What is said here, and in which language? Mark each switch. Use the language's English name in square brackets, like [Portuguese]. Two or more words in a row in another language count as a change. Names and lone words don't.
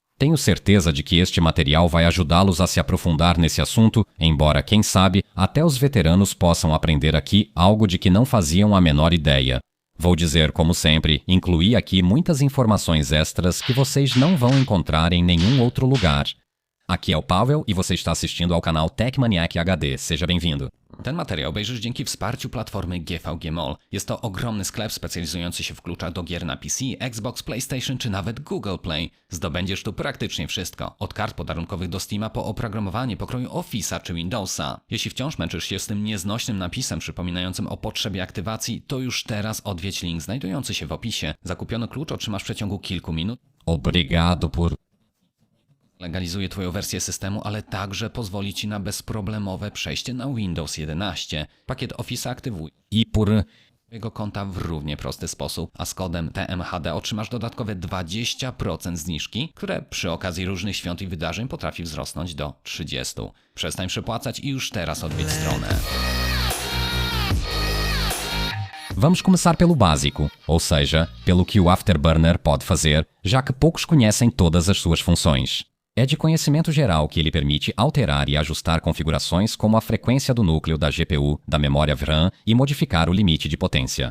[Portuguese] Tenho certeza de que este material vai ajudá-los a se aprofundar nesse assunto, embora, quem sabe, até os veteranos possam aprender aqui algo de que não faziam a menor ideia. Vou dizer, como sempre, incluí aqui muitas informações extras que vocês não vão encontrar em nenhum outro lugar. Aqui é o Paweł i você está assistindo ao canal TechManiac HD. Seja bem-vindo. [Polish] Ten materiał obejrzysz dzięki wsparciu platformy GVG Mall. Jest to ogromny sklep specjalizujący się w kluczach do gier na PC, Xbox, PlayStation czy nawet Google Play. Zdobędziesz tu praktycznie wszystko. Od kart podarunkowych do Steama po oprogramowanie pokroju Office'a czy Windowsa. Jeśli wciąż męczysz się z tym nieznośnym napisem przypominającym o potrzebie aktywacji, to już teraz odwiedź link znajdujący się w opisie. Zakupiony klucz otrzymasz w przeciągu kilku minut. [Portuguese] Obrigado por... [Polish] Legalizuje Twoją wersję systemu, ale także pozwoli Ci na bezproblemowe przejście na Windows 11. Pakiet Office aktywuje [Portuguese] I por... [Polish] Twojego konta w równie prosty sposób, a z kodem TMHD otrzymasz dodatkowe 20% zniżki, które przy okazji różnych świąt i wydarzeń potrafi wzrosnąć do 30%. Przestań przepłacać i już teraz odwiedź stronę. [Portuguese] Vamos começar pelo básico, ou seja, pelo que o Afterburner pode fazer, já que poucos conhecem todas as suas funções. É de conhecimento geral que ele permite alterar e ajustar configurações como a frequência do núcleo da GPU, da memória VRAM e modificar o limite de potência.